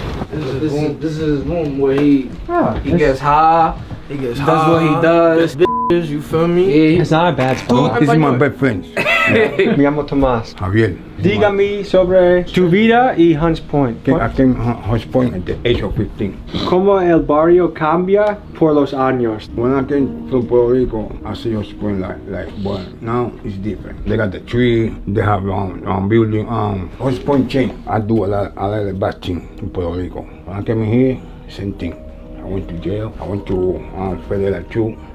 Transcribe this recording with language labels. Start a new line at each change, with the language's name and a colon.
English: This is his room where he gets high. He does what he does. Bitches, you feel me? Yeah. It's not a bad spot. This is my best friend.
Spanish: Me llamo Tomás. Javier. Dígame sobre tu vida y Hunts Point.
English: I came to Hunts Point at the age of 15.
Spanish: ¿Cómo el barrio cambia por los años?
English: When I came from Puerto Rico, I see Hunts Point like, but now it's different. They got the tree, they have building, Hunts Point changed. I do a lot of bad things in Puerto Rico. When I came in here, same thing. I went to jail, I went to federal too.